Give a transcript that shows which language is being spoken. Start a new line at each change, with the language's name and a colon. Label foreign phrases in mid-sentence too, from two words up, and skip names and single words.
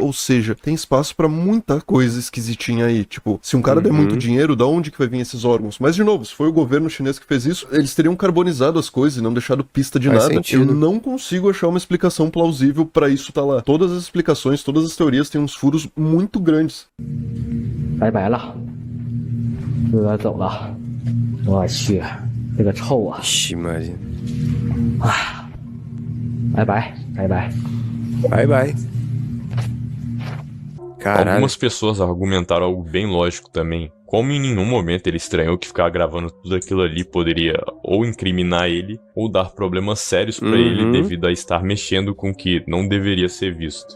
Portuguese: Ou seja, tem espaço pra muita coisa esquisitinha aí. Tipo, se um cara der muito dinheiro, da onde que vai vir esses órgãos? Mas, de novo, se foi o governo chinês que fez isso, eles teriam carbonizado as coisas e não deixado pista de Faz nada. sentido. Eu não consigo achar uma explicação plausível pra isso tá lá. Todas as explicações, todas as teorias têm uns furos muito grandes.
Chinese: 拜拜了，又要走了。我去，这个臭啊！
Portuguese: Ixi, Maria.
Chinese: 拜拜，拜拜。
English: Bye, bye. Caralho.
Portuguese: Algumas pessoas argumentaram algo bem lógico também. Como em nenhum momento ele estranhou que ficar gravando tudo aquilo ali poderia ou incriminar ele, ou dar problemas sérios pra ele devido a estar mexendo com o que não deveria ser visto.